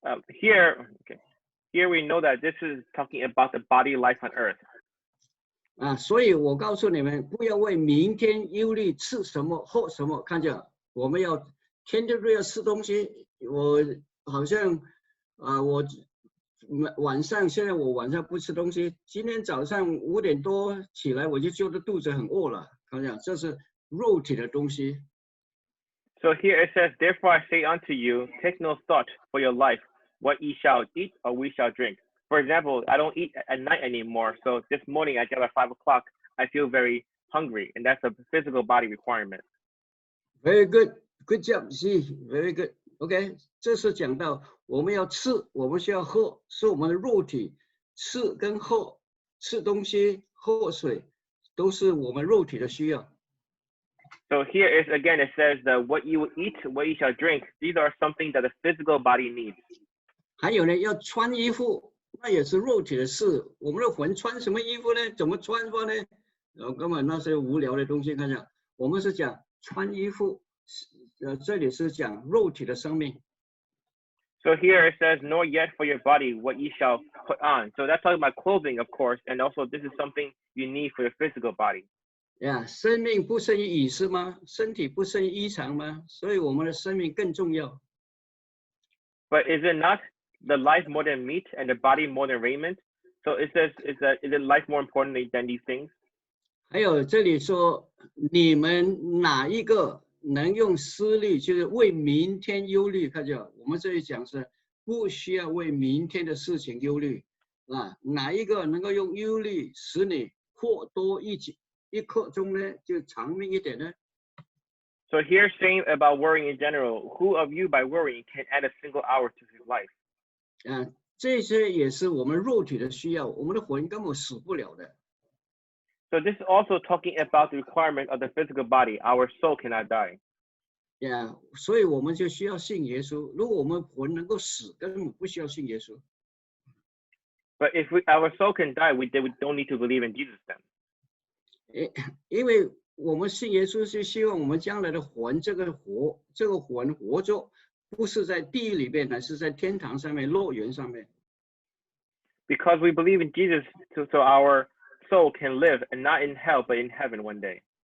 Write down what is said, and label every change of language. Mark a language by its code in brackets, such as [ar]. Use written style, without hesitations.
[en] Here we know that this is talking about the body life on earth. [zh] 所以我告诉你们，不要为明天忧虑吃什么喝什么。看见我们要天天都要吃东西。我好像我现在我晚上不吃东西。今天早上5点多起来，我就觉得肚子很饿了。看见这是肉体的东西。 [en] So here it says, therefore I say unto you, take no thought for your life, what ye shall eat or we shall drink. For example, I don't eat at night anymore. So this morning I get up at 5 o'clock. I feel very hungry, and that's a physical body requirement. Very good. Good job. See, very good. [zh] OK， 这是讲到我们要吃，我们需要喝，是我们的肉体吃跟喝，吃东西、喝水，都是我们肉体的需要。 [en] So here is again, it says that what you will eat, what you shall drink, these are something that the physical body needs. [zh] 还有呢，要穿衣服，那也是肉体的事。我们的魂穿什么衣服呢？怎么穿法呢？根本那些无聊的东西，看一下，我们是讲穿衣服，这里是讲肉体的生命。 [en] So here it says, nor yet for your body what ye shall put on. So that's talking about clothing, of course, and also this is something you need for your physical body. [zh] 生命不胜于饮食吗？身体不胜于衣裳吗？所以我们的生命更重要。 [en] But is it not the life more than meat and the body more than raiment? So it says, is it life more important than these things? [zh] 还有这里说，你们哪一个能用思虑，就是为明天忧虑？看见我们这里讲是不需要为明天的事情忧虑啊。哪一个能够用忧虑使你或多一刻钟呢？就长命一点呢？ [en] So here saying about worrying in general, who of you by worrying can add a single hour to his life? [zh] 这些也是我们肉体的需要，我们的魂根本死不了的。 [en] So this is also talking about the requirement of the physical body. Our soul cannot die. [zh] 所以我们就需要信耶稣。如果我们魂能够死，根本不需要信耶稣。 [en] But if our soul can die, we don't need to believe in Jesus then. [zh] 因为我们信耶稣是希望我们将来的魂，这个魂活着，不是在地狱里面，乃是在天堂上面、乐园上面。 [en] Because we believe in Jesus, so our soul can live, and not in hell, but in heaven one day.